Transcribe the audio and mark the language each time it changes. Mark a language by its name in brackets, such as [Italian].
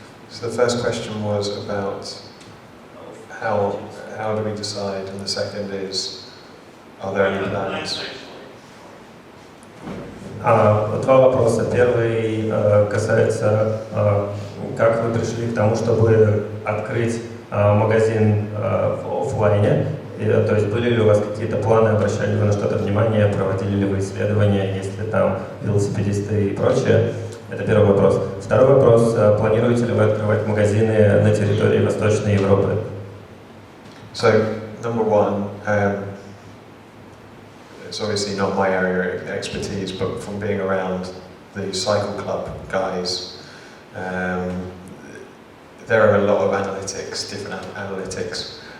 [English] So the first question was about how do we decide, and the second is, are there any plans? [Russian] Два вопроса. Первый касается, как вы пришли к тому, чтобы открыть магазин в офлайне. То есть были ли у вас какие-то планы, обращали вы на что-то внимание, проводили ли вы исследования, есть ли там велосипедисты и прочее. Это первый вопрос. Второй вопрос. Планируете ли вы открывать магазины на территории Восточной Европы? [English] So, number one, it's obviously not my area of expertise, but from being around the cycle club guys, there are a lot of analytics, different analytics.